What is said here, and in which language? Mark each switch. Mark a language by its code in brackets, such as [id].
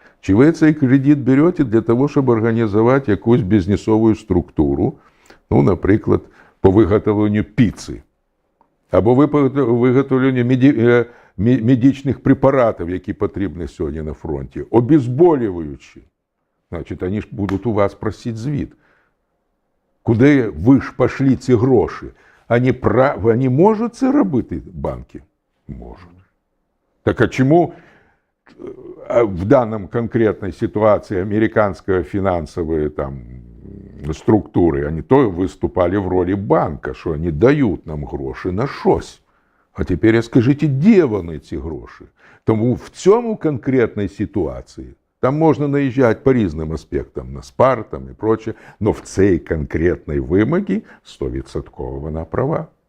[uk] Чи ви цей кредит берете для того, щоб організувати якусь бізнесову структуру, наприклад, по виготовленню піци, або виготовленню медичних препаратів, які потрібні сьогодні на фронті, обезболюючі. Значить, вони ж будуть у вас просити звіт. Куди ви ж пішли ці гроші? Вони можуть це робити, банки? Можуть. Так а чому [ru] в данном конкретной ситуации американские финансовые структуры, они то выступали в роли банка, что они дают нам гроши [uk] на щось. А тепер скажіть, де вони ці гроші? Тому в цьому конкретній ситуації там можна наїжджати по різним аспектам, на Спарт і [ru] прочее, но [uk] в цій конкретній вимогі 100% вона права.